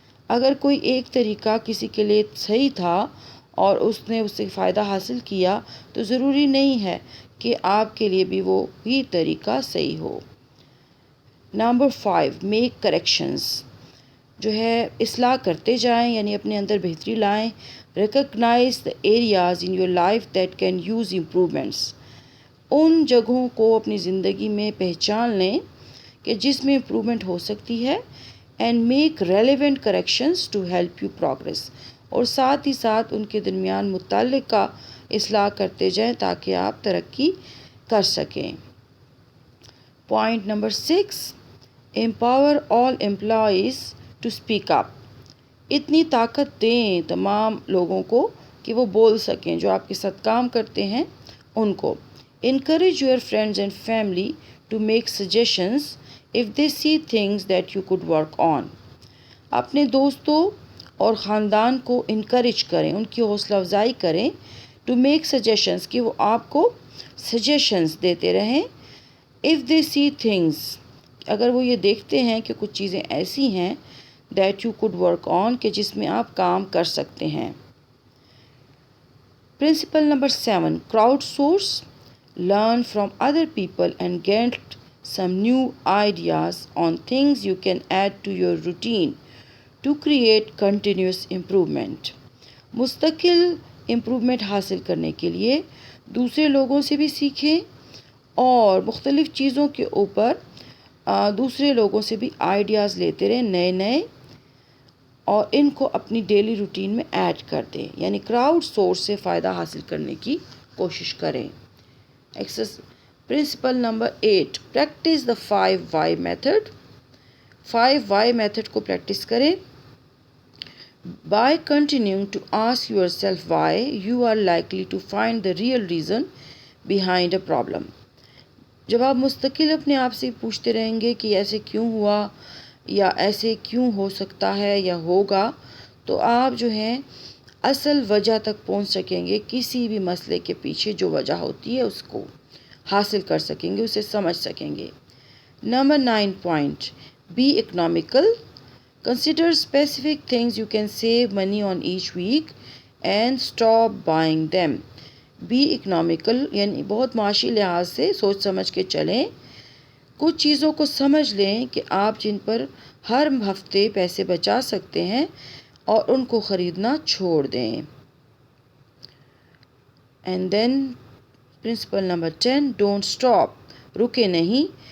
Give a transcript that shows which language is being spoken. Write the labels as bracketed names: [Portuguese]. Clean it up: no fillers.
[Urdu] اگر کوئی ایک طریقہ کسی کے لیے صحیح تھا اور اس نے اس سے فائدہ حاصل کیا تو ضروری نہیں ہے کہ آپ کے لیے بھی وہ ہی طریقہ صحیح ہو. Number 5 [English] Make corrections. [Urdu] جو ہے اصلاح کرتے جائیں، یعنی اپنے اندر بہتری لائیں. [English] Recognise the areas in your life that can use improvements. [Urdu] ان جگہوں کو اپنی زندگی میں پہچان لیں کہ جس میں امپرومنٹ ہو سکتی ہے. [English] And make relevant corrections to help you progress. [Urdu] اور ساتھ ہی ساتھ ان کے درمیان متعلقہ اصلاح کرتے جائیں تاکہ آپ ترقی کر سکیں. [English] Point number 6، empower all employees to speak up. [Urdu] اتنی طاقت دیں تمام لوگوں کو کہ وہ بول سکیں، جو آپ کے ساتھ کام کرتے ہیں ان کو. [English] Encourage your friends and family to make suggestions if they see things that you could work on. [Urdu] اپنے دوستوں اور خاندان کو انکریج کریں، ان کی حوصلہ افزائی کریں. [English] to make suggestions, [Urdu] کہ وہ آپ کو سجیشنز دیتے رہیں. [English] if they see things, [Urdu] اگر وہ یہ دیکھتے ہیں کہ کچھ چیزیں ایسی ہیں [English] that you could work on, [Urdu] کہ جس میں آپ کام کر سکتے ہیں. [English] Principle number 7 crowd source. Learn from other people and get some new ideas on things you can add to your routine to create continuous improvement. [Urdu] مستقل امپرومنٹ حاصل کرنے کے لیے دوسرے لوگوں سے بھی سیکھیں اور مختلف چیزوں کے اوپر دوسرے لوگوں سے بھی آئیڈیاز لیتے رہیں نئے، اور ان کو اپنی ڈیلی روٹین میں ایڈ کر دیں. یعنی کراؤڈ سورس سے فائدہ حاصل کرنے کی کوشش کریں. [English] Principle number 8 practice the 5 why method. [Urdu] 5 وائی میتھڈ کو پریکٹس کریں. [English] By continuing to ask yourself why you are likely to find the real reason behind a problem. [Urdu] جب آپ مستقل اپنے آپ سے پوچھتے رہیں گے کہ ایسے کیوں ہوا یا ایسے کیوں ہو سکتا ہے یا ہوگا، تو آپ جو ہیں اصل وجہ تک پہنچ سکیں گے، کسی بھی مسئلے کے پیچھے جو وجہ ہوتی ہے اس کو حاصل کر سکیں گے، اسے سمجھ سکیں گے۔ Number 9 point, [English] Be economical. Consider specific things you can save money on each week and stop buying them. Be economical [Urdu] یعنی بہت معاشی لحاظ سے سوچ سمجھ کے چلیں. کچھ چیزوں کو سمجھ لیں کہ آپ جن پر ہر ہفتے پیسے بچا سکتے ہیں اور ان کو خریدنا چھوڑ دیں. [English] and then principle number 10، don't stop, [Urdu] رکے نہیں.